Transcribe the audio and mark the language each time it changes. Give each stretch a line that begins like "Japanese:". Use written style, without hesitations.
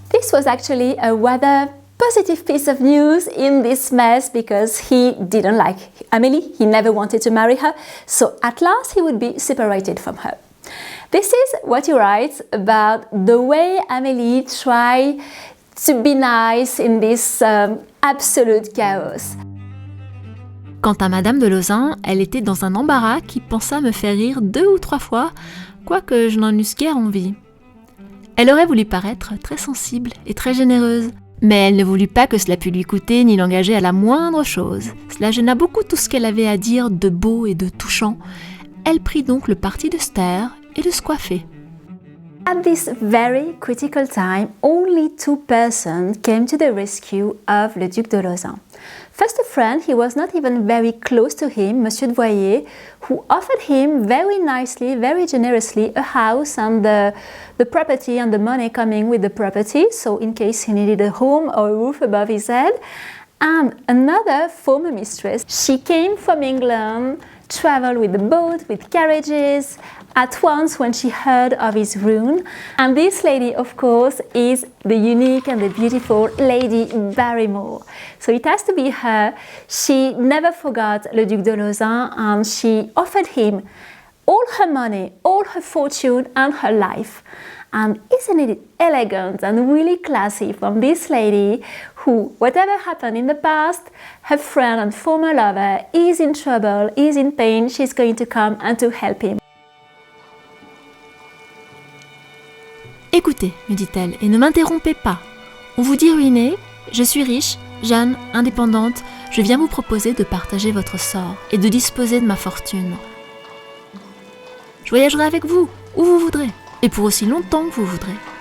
English: This was actually a rather positive piece of news in this mess, because he didn't like Amélie, he never wanted to marry her, so at last he would be separated from her. This is what he writes about the way Amélie tried to be nice in this absolute chaos.
French: Quant à Madame de Lauzun, elle était dans un embarras qui pensa me faire rire 2 ou 3 fois, quoique je n'en eusse guère envie. Elle aurait voulu paraître très sensible et très généreuse, mais elle ne voulut pas que cela pût lui coûter ni l'engager à la moindre chose. Cela gêna beaucoup tout ce qu'elle avait à dire de beau et de touchant. Elle prit donc le parti de se taire et de se coiffer.
English: At this very critical time, only 2 persons came to the rescue of le Duc de Lauzun. First, a friend, he was not even very close to him, Monsieur de Voyer, who offered him very nicely, very generously, a house and the property and the money coming with the property, so in case he needed a home or a roof above his head. And another former mistress, she came from England, traveled with the boat, with carriages, at once when she heard of his ruin. And this lady, of course, is the unique and the beautiful Lady Barrymore. So it has to be her. She never forgot le Duc de Lauzun, and she offered him all her money, all her fortune, and her life. And isn't it elegant and really classy from this lady who, whatever happened in the past, her friend and former lover is in trouble, is in pain, she's going to come and to help him.
French: Écoutez, me dit-elle, et ne m'interrompez pas. On vous dit ruinée, je suis riche, jeune, indépendante, je viens vous proposer de partager votre sort et de disposer de ma fortune. Je voyagerai avec vous, où vous voudrez, et pour aussi longtemps que vous voudrez.